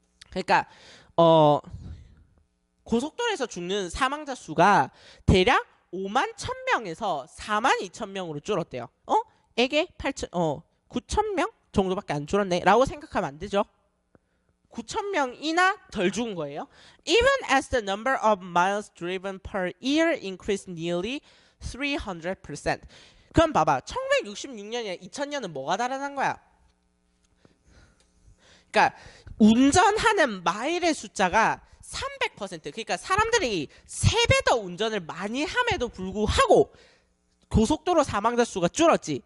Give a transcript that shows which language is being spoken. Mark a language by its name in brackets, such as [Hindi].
[Korean] 그러니까 고속도로에서 죽는 사망자 수가 대략 5만 1,000명에서 4만 2,000명으로 줄었대요. 에게 9,000명 정도밖에 안 줄었네 라고 생각하면 안 되죠. 9,000명이나 덜 죽은 거예요. [English] Even as the number of miles driven per year increased nearly 300%. [Korean] 그럼 봐봐. 1966년이나 2000년은 뭐가 다르다는 거야? 그러니까 운전하는 마일의 숫자가 300%. 그러니까 사람들이 3배 더 운전을 많이 함에도 불구하고 고속도로 사망자 수가 줄었지.